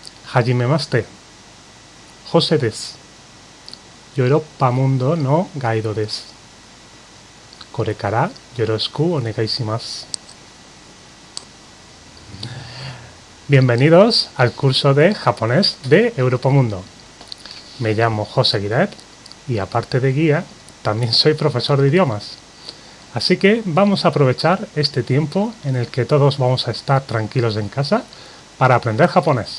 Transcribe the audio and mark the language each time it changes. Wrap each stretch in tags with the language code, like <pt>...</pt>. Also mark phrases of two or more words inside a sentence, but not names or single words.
<ja>はじめまして, ホセです. ヨーロッパムンドのガイドです. これからよろしくお願いします.</ja> <es>Bienvenidos al curso de japonés de Europamundo. Me llamo José Guiret y aparte de guía, también soy profesor de idiomas. Así que vamos a aprovechar este tiempo en el que todos vamos a estar tranquilos en casa para aprender japonés.</es>